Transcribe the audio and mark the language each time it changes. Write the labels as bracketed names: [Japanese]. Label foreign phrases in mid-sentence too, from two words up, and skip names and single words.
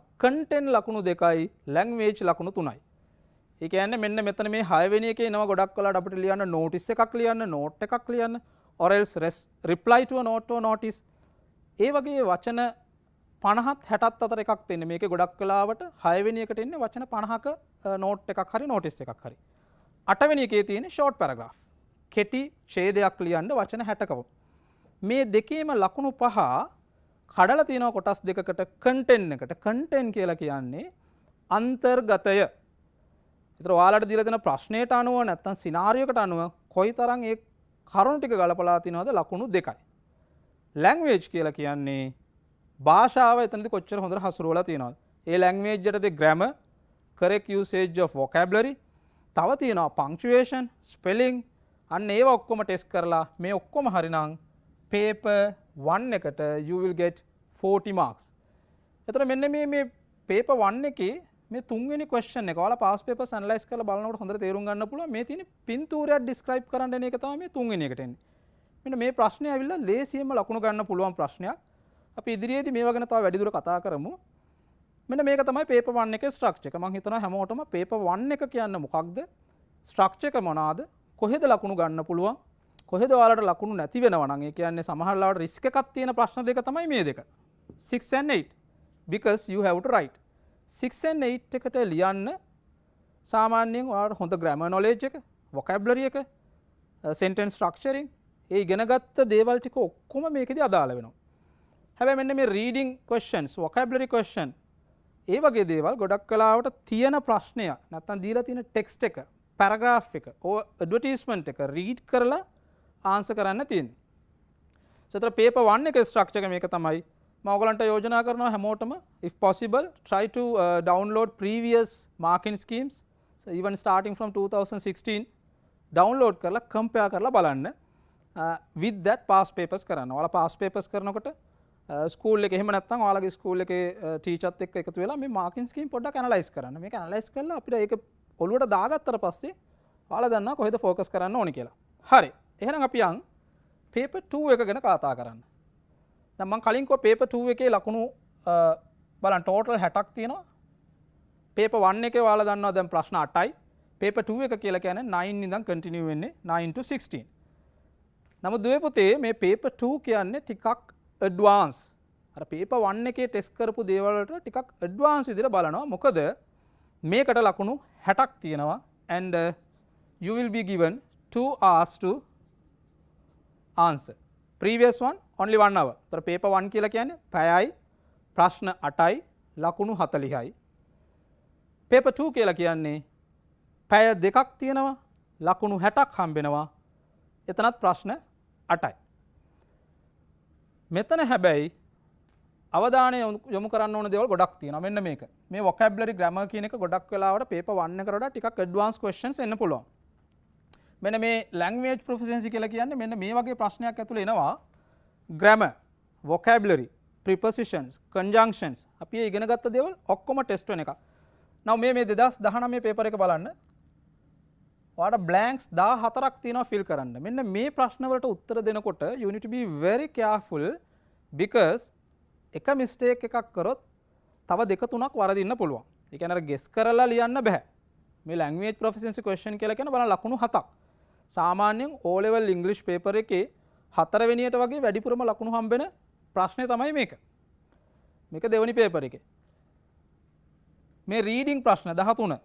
[Sinhala] content ලකුණු 2යි, language ලකුණු 3යි. ඒ කියන්නේ මෙන්න මෙතන මේ 6 වෙනි එකේ එනවා ගොඩක් වෙලාවට අපිට ලියන්න notice එකක් ලියන්න, note එකක් ලියන්න, [English] or else reply to a note or notice. [Sinhala] ඒ වගේ වචන 50ත් 60ත් අතර එකක් තියෙන්නේ. මේකේ ගොඩක් වෙලාවට 6 වෙනි එකට එන්නේ වචන 50ක note එකක් හරි notice එකක් හරි. 8 වෙනි එකේ තියෙන්නේ [English] short paragraph. [Sinhala] කෙටි ඡේදයක් ලියන්න වචන 60ක. මේ දෙකේම ලකුණු පහ කඩලා තියෙනවා කොටස් දෙකකට content එකට. content කියලා කියන්නේ අන්තර්ගතය. ඒතර ඔයාලට දීලා තියෙන ප්‍රශ්නයට අනුව නැත්නම් සිනාරියෝ එකට අනුව කොයිතරම් ඒ කරුණු ටික ගලපලා තිනවද ලකුණු 2යි. language කියලා කියන්නේ භාෂාව එතනදී කොච්චර හොඳට හසුරුවලා තියෙනවද? ඒ language යටතේ [English] grammar, correct usage of vocabulary, [Sinhala] තව තියෙනවා [English] punctuation, spelling, [Sinhala] අන්න ඒවා ඔක්කොම ටෙස්ට් කරලා මේ ඔක්කොම හරිනම් paper 1 එකට [English] you will get 40 marks. [Sinhala] එතන මෙන්න මේ paper 1 එකේ මේ තුන්වෙනි question එක ඔයාලා [English] past papers analyze [Sinhala] කරලා බලනකොට හොඳට තේරුම් ගන්න පුළුවන් මේ තියෙන පින්තූරයක් describe කරන්න එන එක තමයි මේ තුන්වෙනි එකට එන්නේ. මෙන්න මේ ප්‍රශ්නේ ඇවිල්ලා ලේසියෙන්ම ලකුණු ගන්න පුළුවන් ප්‍රශ්නයක්. අපි ඉදිරියේදී මේවා ගැන තව වැඩිදුර කතා කරමු. මෙන්න මේක තමයි paper 1 එකේ structure එක. මම හිතනවා හැමෝටම paper 1 එක කියන්නේ මොකක්ද? structure එක මොනවාද? කොහෙද ලකුණු ගන්න පුළුවන්? කොහෙද ඔයාලට ලකුණු නැති වෙනවා නම් ඒ කියන්නේ සමහර ලාවට risk එකක් තියෙන ප්‍රශ්න දෙක තමයි මේ දෙක. [English] 6 and 8 because you have to write. [Sinhala] 6 and 8 එකට ලියන්න සාමාන්‍යයෙන් ඔයාලට හොඳ [English] grammar knowledge [Sinhala] එක, vocabulary එක, [English] sentence structuring [Sinhala] ඒ ඉගෙනගත්ත දේවල් ටික ඔක්කොම මේකෙදි අදාළ වෙනවා. හැබැයි මෙන්න මේ [English] reading questions, vocabulary question [Sinhala] ඒ වගේ දේවල් ගොඩක් වෙලාවට තියෙන ප්‍රශ්නය නැත්නම් දීලා තියෙන text එක, paragraph එක, advertisement එක read කරලා answer කරන්න තියෙන්නේ. So ඒතර paper 1 එකේ structure එක මේක තමයි. මම ඔයගලන්ට යෝජනා කරනවා හැමෝටම [English] if possible try to download previous marking schemes. So even starting from 2016 download [Sinhala] කරලා compare කරලා බලන්න [English] with that past papers [Sinhala] කරන්න. ඔයාලා [English] past papers [Sinhala] කරනකොට ස්කූල් එකේ එහෙම නැත්නම් ඔයාලගේ ස්කූල් එකේ ටීචර්ත් එක්ක එකතු වෙලා මේ [English] marking scheme [Sinhala] පොඩ්ඩක් analyze කරන්න. මේක analyze කරලා අපිට ඒක ඔළුවට දාගත්තට පස්සේ ඔයාලා දන්නවා කොහෙද focus කරන්න ඕනේ කියලා. හරි. එහෙනම් අපි යන් paper 2 එක ගැන කතා කරන්න. දැන් මම කලින් කිව්වා paper 2 එකේ ලකුණු බලන්න total 60ක් තියෙනවා. paper 1 එකේ ඔයාලා දන්නවා දැන් ප්‍රශ්න 8යි. paper 2 එක කියලා කියන්නේ 9 ඉඳන් continue වෙන්නේ 9 to 16. නමුත් දුවේ පුතේ මේ paper 2 කියන්නේ ටිකක් advance. අර paper 1 එකේ test කරපු දේවල් වලට ටිකක් advance විදිහට බලනවා. මොකද මේකට ලකුණු 60ක් තියෙනවා [English] and you will be given 2 hours to answer. Previous one only 1 hour. So paper 1 [Sinhala] කියලා කියන්නේ පැයයි ප්‍රශ්න 8යි ලකුණු 40යි. paper 2 කියලා කියන්නේ පැය දෙකක් තියෙනවා ලකුණු 60ක් හම්බෙනවා. එතනත් ප්‍රශ්න 8යි. මෙතන හැබැයි අවධානය යොමු කරන්න ඕන දේවල් ගොඩක් තියෙනවා. මෙන්න මේක. මේ [English] vocabulary grammar [Sinhala] කියන එක ගොඩක් වෙලාවට paper 1 එකට වඩා ටිකක් [English] advanced questions [Sinhala] එන්න පුළුවන්. මෙන්න මේ [English] language proficiency [Sinhala] කියලා කියන්නේ මෙන්න මේ වගේ ප්‍රශ්නයක් ඇතුළේ එනවා [English] grammar, vocabulary, prepositions, conjunctions [Sinhala] අපි ඉගෙන ගත්ත දේවල් ඔක්කොම ටෙස්ට් වෙන එක. now මේ 2019 paper එක බලන්න. ඔයාලට blanks 14ක් තියෙනවා fill කරන්න. මෙන්න මේ ප්‍රශ්න වලට උත්තර දෙනකොට [English] you need to be very careful because [Sinhala] එක මිස්ටේක් එකක් කරොත් තව දෙක තුනක් වරදින්න පුළුවන්. ඒ කියන්නේ අර ගෙස් කරලා ලියන්න බෑ. මේ [English] language proficiency question [Sinhala] කියලා කියන බලන්න ලකුණු 7ක්. සාමාන්‍යයෙන් O level ඉංග්‍රීසි පේපර් එකේ 4 වෙනියට වගේ වැඩිපුරම ලකුණු හම්බෙන ප්‍රශ්නේ තමයි මේක. මේක දෙවෙනි පේපර් එකේ. මේ රීඩින් ප්‍රශ්න 13.